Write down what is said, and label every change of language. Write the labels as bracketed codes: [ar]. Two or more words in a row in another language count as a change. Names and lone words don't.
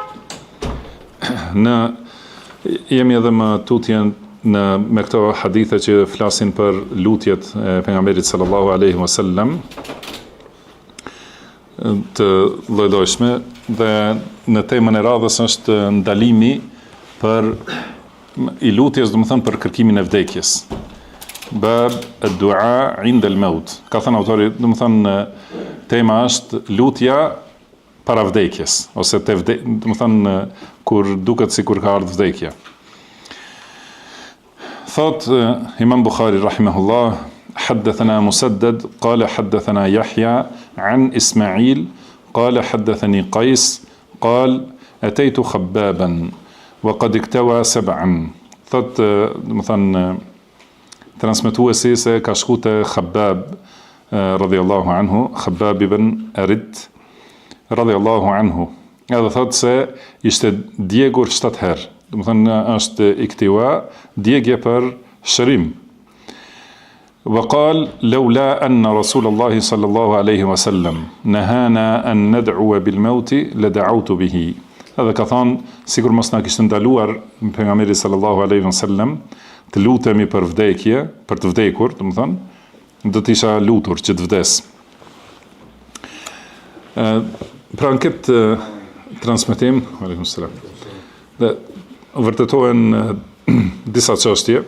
[sq] Jemi edhe më tutje me këto hadithe që flasin për lutjet e pejgamberit [ar] صلى الله عليه وسلم [sq] të lloj-llojshme, dhe në temën e radhës është ndalimi për i lutjes, domethënë për kërkimin e vdekjes. [ar] باب الدعاء عند الموت. [sq] Ka thënë autori, domethënë tema është lutja para vdekjes, ose domethënë kur duket sikur ka ardhur vdekja. [ar] Thot Imam Bukhari rahimahullah: حدثنا مسدد قال حدثنا يحيى عن إسماعيل قال حدثني قيس قال أتيت خبابا وقد اكتوى 7. [sq] Thot, domethënë transmetuesi se ka shku te Khabbab [ar] رضي الله عنه, [sq] Khabbab ibn Arid [ar] رضي الله عنه. [sq] Edhe thot se ishte djegur 7 herë. Domethënë është iktiwa, djegje për shërim. [ar] وقال لولا أن رسول الله صلى الله عليه وسلم نهانا أن ندعو بالموت لدعوت به. [sq] Edhe ka thonë, sikur mos na kishte ndaluar pejgamberi [ar] صلى الله عليه وسلم [sq] të lutemi për vdekje, për të vdekur, domethënë, do të isha lutur që të vdes. Pra në këtë transmetim, [ar] عليكم السلام, [sq] dhe vërtetohen disa çështje.